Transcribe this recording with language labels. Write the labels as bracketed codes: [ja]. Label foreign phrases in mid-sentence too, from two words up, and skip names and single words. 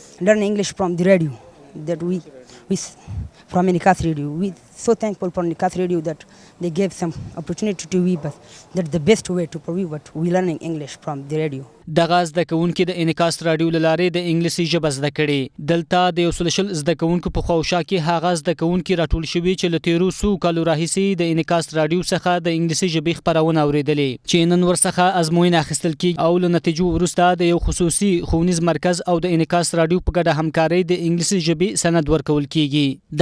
[en] learn English from the radio that we from Enikath radio. We so thankful for Enikath radio that they gave some opportunity to we, but that's the best way to prove what we learning English from the radio. [ps] دغه زده کوونکي د انعکاس راډیو له لارې د انګلیسي ژبه زده کړې. دلته د 100 زده کوونکو په خواوشا کې هغه زده کوونکي راټول شوي چې له تیرو څو کالو راهیسې د انعکاس راډیو څخه د انګلیسي ژبې خپرونه اورېدلې چې نن ورڅخه ازموینه اخیستل کیږي او له نتیجو وروسته د یو خصوصي ښوونیز مرکز او د انعکاس راډیو په ګډه همکارۍ د انګلیسي ژبې سند ورکول کیږي.